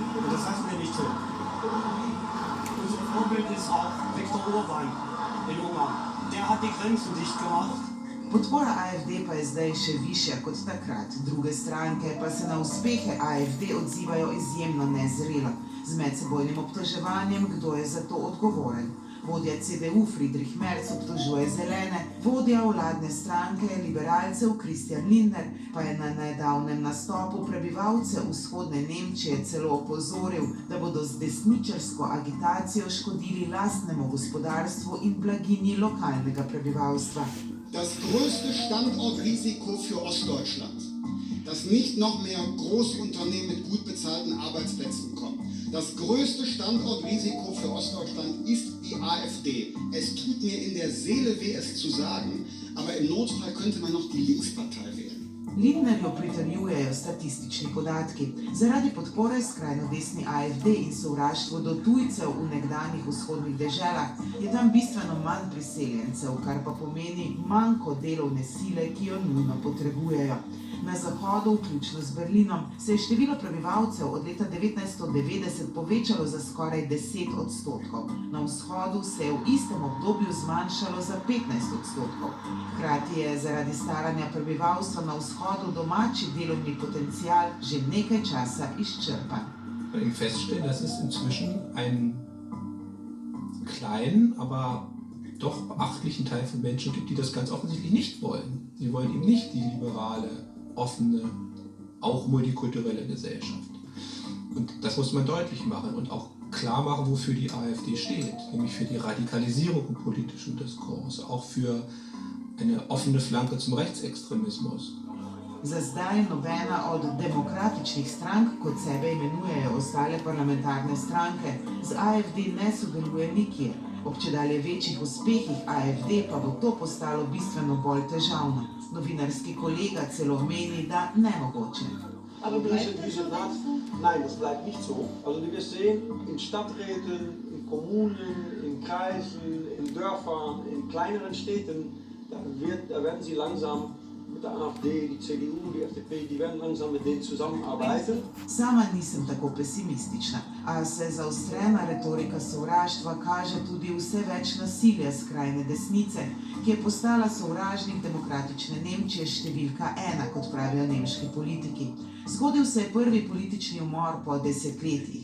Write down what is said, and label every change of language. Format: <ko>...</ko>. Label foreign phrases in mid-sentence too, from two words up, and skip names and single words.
<de>Und das lassen wir nicht zu. Unser Vorbild ist auch Viktor Orban in Ungarn. Der hat die Grenzen dicht gemacht.</de> <sl>Podpora AfD pa je zdaj še višja kot takrat. Druge stranke pa se na uspehe AfD odzivajo izjemno nezrelo, z medsebojnim obtoževanjem, kdo je za to odgovoren. Vodja CDU Friedrich Merz obtožuje zelene, vodja vladne stranke liberalcev Christian Lindner pa je na nedavnem nastopu prebivalce vzhodne Nemčije celo opozoril, da bodo z desničarsko agitacijo škodili lastnemu gospodarstvu in blaginji lokalnega prebivalstva.</sl> <de>Das größte Standortrisiko für Ostdeutschland, dass nicht noch mehr Großunternehmen mit gut bezahlten Arbeitsplätzen kommen. Das größte Standortrisiko für Ostdeutschland ist die AfD. Es tut mir in der Seele weh, es zu sagen, aber im Notfall könnte man noch die Linkspartei wählen.</de> <sl>Lindnerju pritrjujejo statistični podatki. Zaradi podpore skrajno desni AfD in sovraštvo do tujcev v nekdanjih vzhodnih deželah je tam bistveno manj priseljencev, kar pa pomeni manjko delovne sile, ki jo nujno potrebujejo. Na zahodu, vključno z Berlinom, se je število prebivalcev od leta 1990 povečalo za skoraj 10%. Na vzhodu se je v istem obdobju zmanjšalo za 15%. Hkrati je zaradi staranja prebivalstva na vzhodu domači delovni potencial že nekaj časa izčrpan.</sl> <de>Bei dem feststellen, dass es inzwischen einen kleinen, aber doch beachtlichen Teil von Menschen gibt, die das ganz offensichtlich nicht wollen. Sie wollen eben nicht die liberale, offene, auch multikulturelle Gesellschaft. Und das muss man deutlich machen und auch klar machen, wofür die AfD steht, nämlich für die Radikalisierung im politischen Diskurs, auch für eine offene Flanke zum Rechtsextremismus.</de> <sl>Za zdaj nobena od demokratičnih strank, kot sebe imenujejo ostale parlamentarne stranke, z AfD ne sodeluje nikjer. Ob čedalje večjih uspehih AfD pa bo to postalo bistveno bolj težavno. Novinarski kolega celo meni, da nemogoče.</sl> <de>Aber nein, das bleibt nicht so. Also wie wir sehen, in Stadträten, in Kommunen, in Kreisen, in Dörfern, in kleineren Städten, da werden sie langsam mit der AfD, die CDU, die FDP, die werden langsam mit denen zusammenarbeiten.</de> <sl>Sama nisem tako pesimistična, a se zaostrena retorika sovraštva kaže tudi vse več nasilja skrajne desnice, ki je postala sovražnik demokratične Nemčije številka 1, kot pravijo nemški politiki. Zgodil se je prvi politični umor po desetletjih.</sl>